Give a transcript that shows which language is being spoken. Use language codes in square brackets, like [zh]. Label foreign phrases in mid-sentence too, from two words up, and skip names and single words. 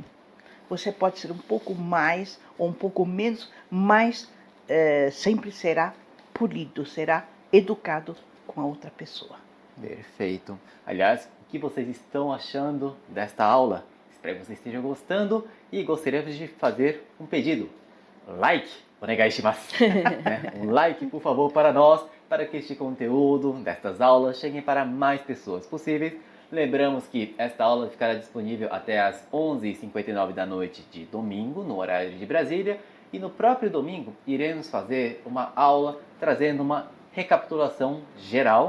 [pt] Você pode ser um pouco mais ou um pouco menos, mas sempre será polido, será educado com a outra pessoa. Perfeito. Aliás, o que vocês estão achando desta aula? Espero que vocês estejam gostando e gostaríamos de fazer um pedido. Like, [ja] お願いします. [pt] Um like, por favor, para nós, para que este conteúdo destas aulas chegue para mais pessoas possíveis. Lembramos que esta aula ficará disponível até às 11h59 da noite de domingo, no horário de Brasília. E no próprio domingo, iremos fazer uma aula trazendo uma recapitulação geral.